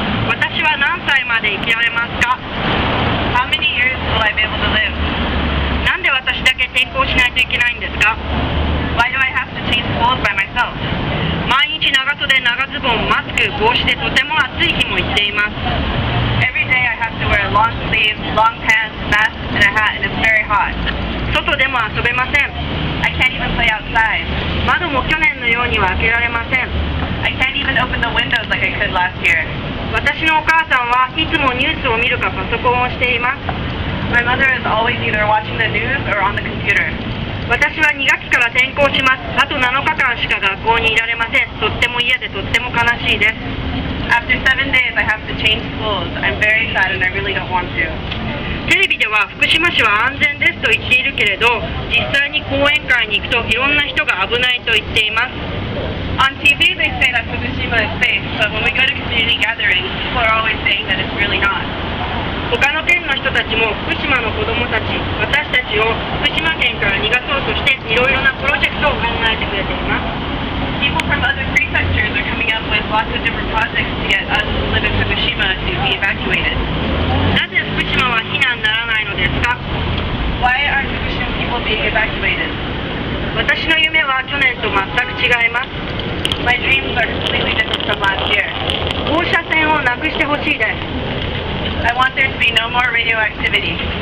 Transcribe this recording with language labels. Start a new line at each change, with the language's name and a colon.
Japanese: 私は何歳まで生きられますか?
English: How many years will I be able to live?
Japanese: なんで私だけ転校しないといけないんですか?
English: Why do I have to change schools by myself?
Japanese: 毎日長袖、長ズボン、マスク、帽子でとても暑い日も行っています。
English: Every day I have to wear long sleeves, long pants, mask, and a hat, and it's very hot.
Japanese: 外でも遊べません。
English: I can't even play outside.
Japanese: 窓も去年のようには開けられません。
English: I can't even open the windows like I could last year.
Japanese: 私のお母さんはいつもニュースを見るかパソコンをしています。
English: My mother is always either watching the news or on the computer.
Japanese: 私は2学期から転校します。あと7日間しか学校にいられません。とっても嫌でとっても悲しいです。
English: After 7 days I have to change schools. I'm very sad and I really don't want to.
Japanese: テレビでは福島市は安全ですと言っているけれど、実際に講演会に行くといろんな人が危ないと言っています。
English: On TV they say that Fukushima is safe, but when we go to community gatherings, people are always saying that it's really not.
Japanese: 他の県の人たちも福島の子どもたち、私たちを福島県から逃がそうとしていろいろなプロジェクトを考えてくれています。
English: People from other prefectures are coming up with lots of different projects to get us who live in Fukushima to be evacuated.
Japanese: なぜ福島は避難ならないのですか?
English: Why aren't Fukushima people being evacuated?
Japanese: 私の夢は去年と全く違います。
English: My dreams are completely different from last year.
Japanese: 放射線をなくしてほしいです。
English: I want there to be no more radioactivity.